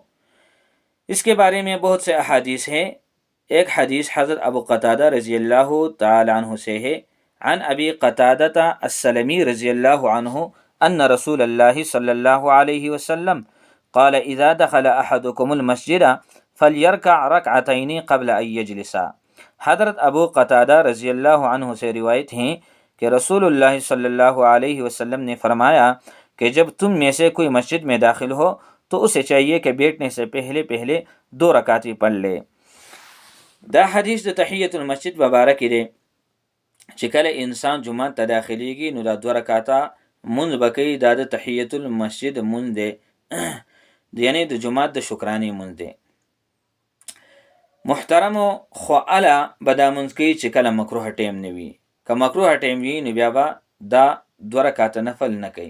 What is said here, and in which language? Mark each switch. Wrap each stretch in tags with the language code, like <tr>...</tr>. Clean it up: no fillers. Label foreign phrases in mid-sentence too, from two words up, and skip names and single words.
<ur>اس کے بارے میں بہت سے احادیث ہیں۔ ایک حدیث حضرت ابو قتادہ</ur> <ar>رضی اللہ تعالی عنہ</ar> <ur>سے ہے،</ur> <ar>عن ابی قتادہ السلمی رضی اللہ عنہ ان رسول اللہ صلی اللہ علیہ وسلم قال اذا دخل احدكم المسجد فلیرکع رکعتین قبل ان یجلس۔</ar> <ur>حضرت ابو قتادہ</ur> <ar>رضی اللہ عنہ</ar> <ur>سے روایت ہیں کہ رسول اللہ</ur> <ar>صلی اللہ علیہ وسلم</ar> <ur>نے فرمایا کہ جب تم میں سے کوئی مسجد میں داخل ہو تو اسے چاہیے کہ بیٹھنے سے پہلے 2 رکعتیں پڑھ لے۔</ur> <ps>دا حدیث د</ps> <ar>تحیۃ المسجد</ar> <ps>مبارک دے چې کله انسان جمعه ته داخلیږي نو دا 2 رکعاته منځ به کوي، دا د</ps> <ar>تحیۃ المسجد</ar> <ps>منځ دی، یعنی د جمعه د شکرانې منځ دی۔ محترمو، خو اله به دا منځ کوي چې کله مکروه ټیم نه وي، که مکروه ټیم وي نو بیا به دا 2 رکعاته نفل نه کوي۔</ps>